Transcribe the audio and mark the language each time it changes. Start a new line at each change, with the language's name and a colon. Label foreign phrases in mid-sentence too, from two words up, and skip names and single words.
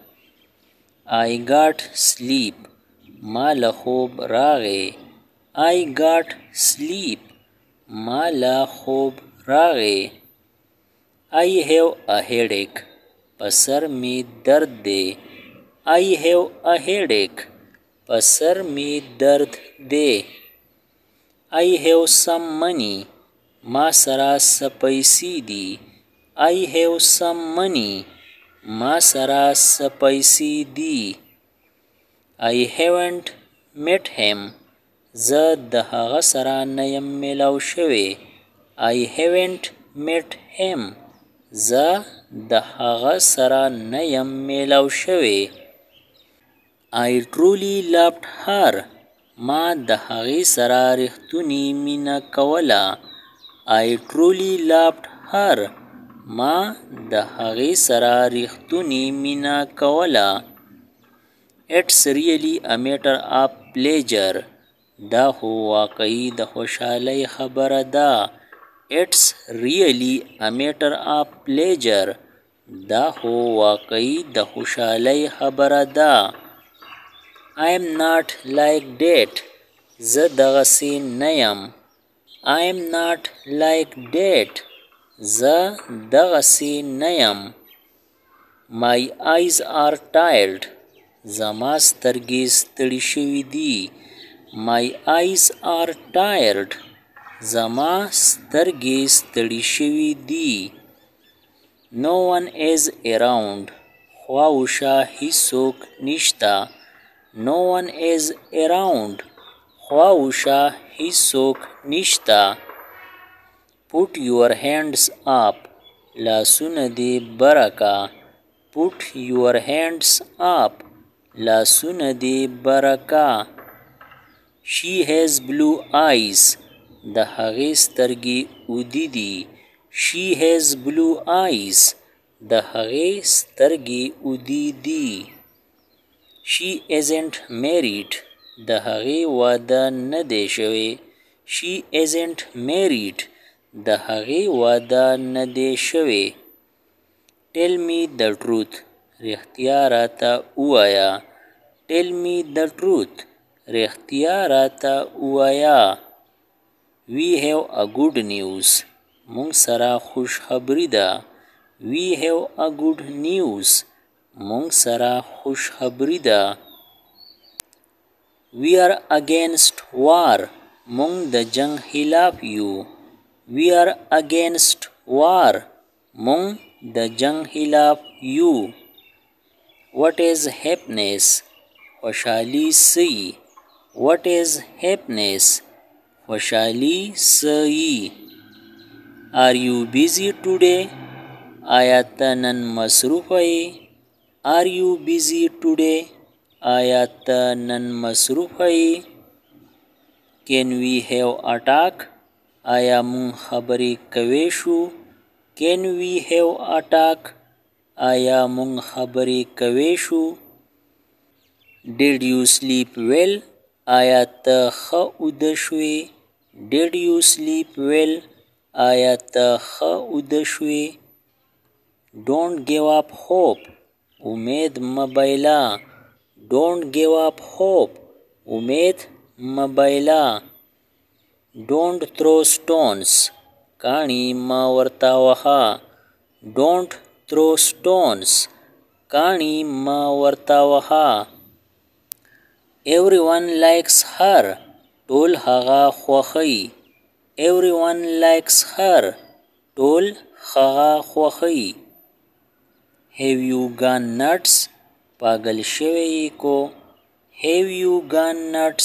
English: I got sleep.
Pashto: ما له خوب راغی.
English: I got sleep.
Pashto: ما له خوب راغی.
English: I have a headache.
Pashto: په سر می درد دی.
English: I have a headache.
Pashto: په سر می درد دی.
English: I have some money.
Pashto: ما سره څه پیسې دي.
English: I have some money.
Pashto: ما سره څه پیسې دي.
English: I haven't met him.
Pashto: زه د هغه سره نه یم میلاو شوی.
English: I haven't met him.
Pashto: زه د هغه سره نه یم میلاو شوی.
English: I truly loved her.
Pashto: ما د هغې سره رښتونې مینه کوله.
English: I truly loved her.
Pashto: ما د هغې سره رښتونې مینه کوله.
English: It's really a matter of pleasure.
Pashto: دا خو واقعي د خوشحالۍ خبره ده.
English: It's really a matter of pleasure.
Pashto: دا خو واقعي د خوشحالۍ خبره ده.
English: I'm not like that.
Pashto: زه دغسې نه یم.
English: I'm not like that.
Pashto: زه دغسې نه یم.
English: My eyes are tired.
Pashto: زما سترګې ستړي شوي دي.
English: My eyes are tired.
Pashto: زما سترګې ستړي شوي دي.
English: No one is around.
Pashto: خواوشا هیڅوک نشته.
English: No one is around.
Pashto: خواوشا هیڅوک نشته.
English: Put your hands up.
Pashto: لاسونه دې برکه.
English: Put your hands up.
Pashto: لاسونه دې برکه.
English: She has blue eyes.
Pashto: د هغې سترګې اودې دي.
English: She has blue eyes.
Pashto: د هغې سترګې اودې دي.
English: She isn't married.
Pashto: د هغې واده نه دی شوی.
English: She isn't married.
Pashto: د هغې واده نه دی شوی.
English: Tell me the truth.
Pashto: رښتیا راته ووایه.
English: Tell me the truth.
Pashto: رښتیا راته ووایه.
English: We have a good news.
Pashto: مونږ سره خوش خبري ده.
English: We have a good news.
Pashto: مونږ سره خوش خبري ده.
English: We are against war.
Pashto: مونږ د جنگ خلاف یو.
English: We are against war.
Pashto: مونږ د جنگ خلاف یو.
English: What is happiness?
Pashto: خوشحالی سی.
English: What is happiness?
Pashto: خوشحالی سی.
English: Are you busy today?
Pashto: آیا ته نن مصروف یې؟
English: Are you busy today?
Pashto: آیا ته نن مصروف یې؟
English: Can we have a talk?
Pashto: آیا مون خبرې کوي شو؟
English: Can we have a talk?
Pashto: آیا مون خبرې کوي شو؟
English: Did you sleep well?
Pashto: آیا ته ښه اوده شوې؟
English: Did you sleep well?
Pashto: آیا ته ښه اوده شوې؟
English: Don't give up hope.
Pashto: امید مه بایله.
English: Don't give up hope.
Pashto: امید مه بایله.
English: Don't throw stones.
Pashto: کاڼي مه ورته وهه.
English: Don't throw stones.
Pashto: کاڼي مه ورته وهه.
English: Everyone likes her.
Pashto: ټول هغه خوښوي.
English: Everyone likes her.
Pashto: ټول هغه خوښوي.
English: Have you gone nuts?
Pashto: پاگل شوی کو.
English: Have you gone nuts?